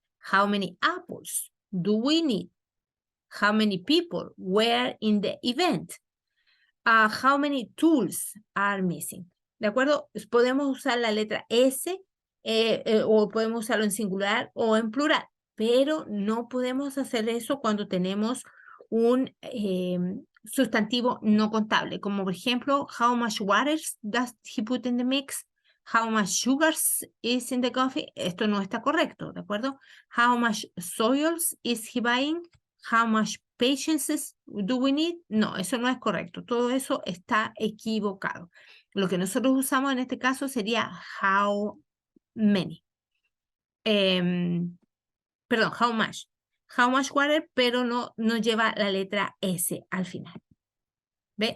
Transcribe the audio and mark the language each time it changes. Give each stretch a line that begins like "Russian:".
English: How many apples do we need? How many people were in the event? How many tools are missing?
Spanish: ¿De acuerdo? Podemos usar la letra S o podemos usarlo en singular o en plural, pero no podemos hacer eso cuando tenemos un sustantivo no contable, como por ejemplo,
English: how much water does he put in the mix? How much sugars is in the coffee?
Spanish: Esto no está correcto, ¿de acuerdo?
English: How much soils is he buying? How much patience do we need?
Spanish: No, eso no es correcto. Todo eso está equivocado. Lo que nosotros usamos en este caso sería
English: how many.
Spanish: Perdón,
English: how much. How much water,
Spanish: pero no lleva la letra S al final. ¿Ve?